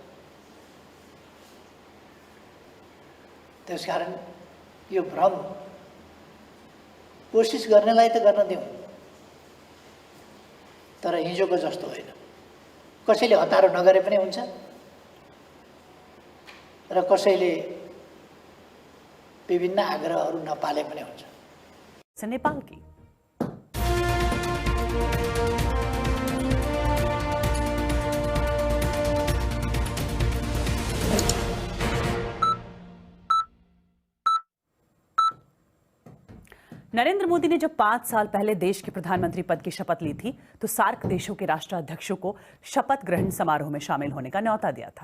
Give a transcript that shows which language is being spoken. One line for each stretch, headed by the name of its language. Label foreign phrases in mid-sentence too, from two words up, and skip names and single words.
Nepali: त्यसकारण यो भ्रम कोसिस गर्नेलाई त गर्न दिउँ, तर हिजोको जस्तो होइन। कसैले हतारो नगरे पनि हुन्छ र कसैले विभिन्न आग्रहहरू नपाले पनि हुन्छ।
Hindi: नेपाल की नरेंद्र मोदी ने जब 5 साल पहले देश के प्रधानमंत्री पद की शपथ ली थी तो सार्क देशों के राष्ट्राध्यक्षों को शपथ ग्रहण समारोह में शामिल होने का न्यौता दिया था।